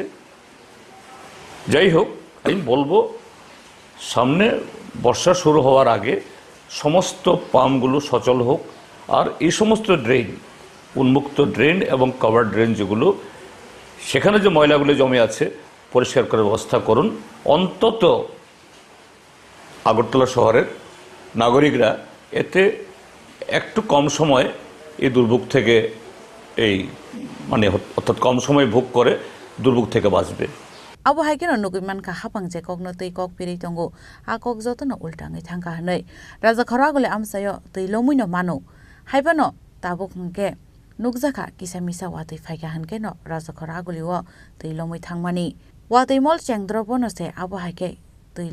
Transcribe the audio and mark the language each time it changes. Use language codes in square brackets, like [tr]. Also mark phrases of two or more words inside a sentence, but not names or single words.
[bn] যাই হোক, আমি বলবো সামনে বর্ষা শুরু হওয়ার আগে সমস্ত পাম্পগুলো সচল হোক, আর এই সমস্ত ড্রেন, উন্মুক্ত ড্রেন এবং [en] cover drain [bn] যেগুলো, সেখানে যে ময়লাগুলো জমে আছে পরিষ্কার করার ব্যবস্থা করুন। অন্তত আগরতলা শহরের নাগরিকরা এতে একটু কম সময় এই দুর্ভোগ থেকে অর্থাৎ কম সময় ভোগ করে দুর্ভোগ থেকে বাঁচবে। [trk] Abo haikeno nugiman ka hapang je kokno tui kok piri tongo a kok jotono ultangai thangka hanai raja khoragole amsayo tui lomuino mano haibano tabo khungke nukjaka kisamisa watui phaika hanke no raja khoragole wo tui lomui thangmani watui mol chengdro bono se abo haike tui